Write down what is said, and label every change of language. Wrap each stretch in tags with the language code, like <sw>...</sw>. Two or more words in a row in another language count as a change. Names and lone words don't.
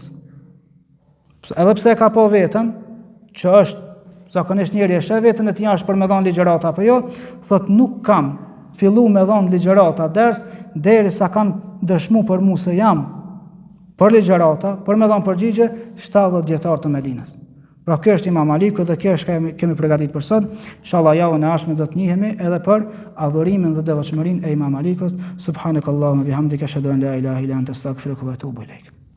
<sq>Edhe pse ka po veten, që është zakonisht njëri e sheh veten e tij është për me dhonë ligjërata apo jo, thot nuk kam fillu me dhonë ligjërata derisa kanë dëshmu për mu se jam për ligjërata, për me dhonë përgjigje 70 dietar të Medinës. Pra kjo është Imam Aliku dhe kjo është kemi përgatitur për sot. Inshallah javën e ardhshme do të njihemi edhe për adhurimin dhe devotshmërinë e Imam Alikut.</sq> <ar>سبحانك اللهم بحمدك أشهد أن لا إله إلا أنت أستغفرك و أتوب إليك.</ar>